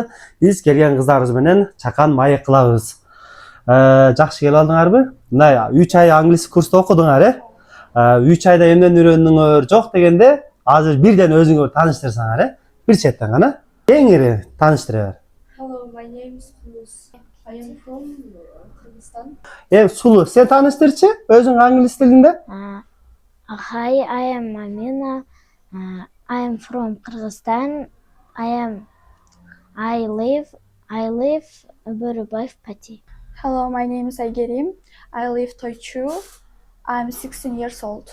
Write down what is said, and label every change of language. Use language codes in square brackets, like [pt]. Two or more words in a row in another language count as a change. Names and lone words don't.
[ky] Биз келген кыздарыбыз менен чакан маек кылабыз. Жакшы келип алдыңарбы? Мындай 3 ай англис курста окудуңар, 3 айда эмнени үйрөндүңөр жок дегенде азыр бирден өзүңөр тааныштырсаңар, бир четтен гана кеңири тааныштыра бер. [en] Hello, my name is Fulus. I am from Kyrgyzstan. [ky] Сулу, сен тааныштырчы өзүң англис тилинде? [en] Hi, I am Amina. I am from Kyrgyzstan. I live Burubay Pati. Hello, my name is Aygerim. I live Toychu. I'm 16 years old.